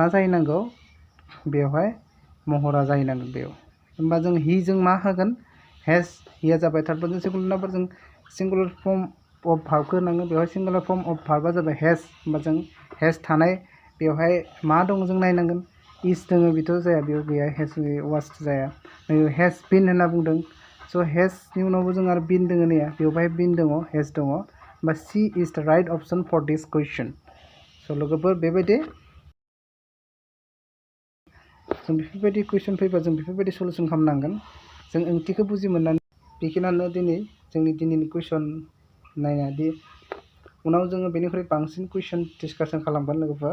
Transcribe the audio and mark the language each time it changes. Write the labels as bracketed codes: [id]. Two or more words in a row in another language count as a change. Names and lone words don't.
[brx] जाहैनांगौ बेवहाय महरा जाहैनांगोन बेयाव होमबा जों हि जों मा होगोन हेज हिया जाबाय [en] third person singular number [brx] जों [en] singular form of verb [brx] होनांगोन बेवहाय [en] singular form of verb [brx] जाबाय हेज होमबा जों हेज थानाय बेवहाय मा दं जों नायनांगोन इस दोङो बेथ' जाया बेयाव गैया हेज वास जाया हेज बिन होनना बुंदों स' हेजनि उनावबो जों आरो बिन दोङो नैया बेवहाय बिन दङ हेज दङ होमबा [en] C is the right option for this question [brx] स' लोगोफोर बेबायदि जों बेफोरबायदि कुइसन फैबा जों बेफोरबायदि सलुसन खालामनांगोन जों ओंथिखौ बुजि मोननानै बेखिनियानो दिनै जोंनि दिनैनि कुइसन नायनादि उनाव जोङो बेनिख्रुइ बांसिन [en] question discussion [brx] खालामगोन लोगोफोर